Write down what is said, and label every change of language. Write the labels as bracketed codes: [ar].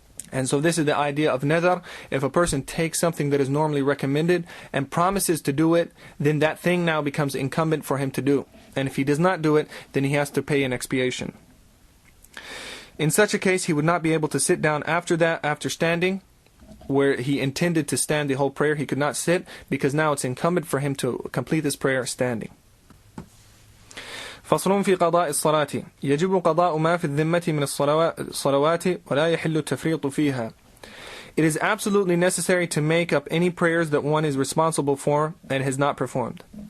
[en] And so this is the idea of nadhr. If a person takes something that is normally recommended and promises to do it, then that thing now becomes incumbent for him to do. And if he does not do it, then he has to pay an expiation. In such a case, he would not be able to sit down after that, after standing, where he intended to stand the whole prayer. He could not sit, because now it's incumbent for him to complete this prayer standing. [ar] فصل في قضاء الصلاة يجب قضاء ما في الذمة من الصلوات ولا يحل التفريط فيها. [en] It is absolutely necessary to make up any prayers that one is responsible for and has not performed.